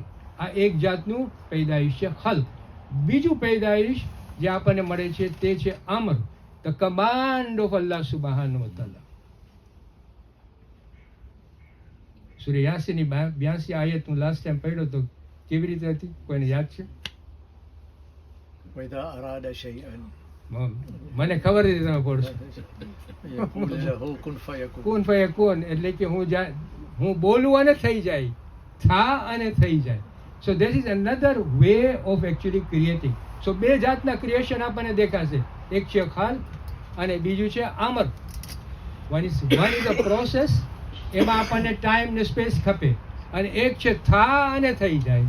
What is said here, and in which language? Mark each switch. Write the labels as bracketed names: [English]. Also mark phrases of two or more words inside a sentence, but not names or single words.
[Gujarati] આ એક જાતનું પેદાઈશ છે ખલ્ક. બીજું પેદાઈશ જે આપણને મળે છે તે છે અમર, [English] the command of Allah [Arabic] سبحانه وتعالى. [Gujarati] સૂરે યાસીનની 82 આયત હું [English] last time [Gujarati] પડ્યો તો કેવી રીતે હતી, કોઈને યાદ છે? [Arabic] وإذا أراد شيئا [Gujarati] મને ખબર હતી તમે પડશો. [Arabic] يقول له كن فيكون. كن فيكون [Gujarati] એટલે કે હું બોલું અને થઈ જાય, થા અને થઈ જાય. [English] So this is another way of actually creating. [Gujarati] સો બે જાતના ક્રિએશન આપણને દેખાશે, એક છે ખલ અને બીજું છે અમર. [English] one is a process, [Gujarati] એમાં આપણને ટાઈમ ને સ્પેસ ખપે, અને એક છે થા અને થઈ જાય.